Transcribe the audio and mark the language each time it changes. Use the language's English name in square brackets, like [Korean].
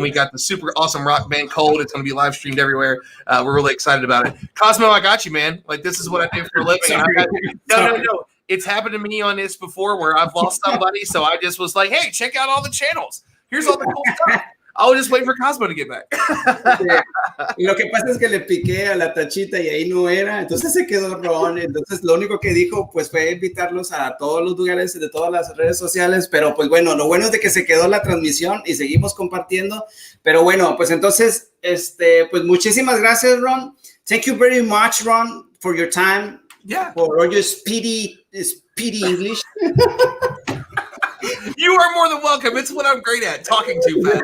[English] We got the super awesome rock band Cold. It's going to be live streamed everywhere. We're really excited about it. Cosmo, I got you, man. Like, this is what I do for a living. No. It's happened to me on this before where I've lost somebody. So I just was like, hey, check out all the channels. Here's all the cool stuff. I'll just wait for Cosmo to get back. [Spanish] Lo que pasa es que le piqué a la tachita y ahí no era, entonces se quedó Ron. Entonces lo único que dijo pues fue invitarlos a todos los lugares de todas las redes sociales, pero pues bueno, lo bueno es de que se quedó la transmisión y seguimos compartiendo. Pero bueno, pues entonces pues muchísimas gracias, Ron. [English] Thank you very much, Ron, for your time. Yeah. For all your speedy English. You are more than welcome. It's what I'm great at, talking to, man.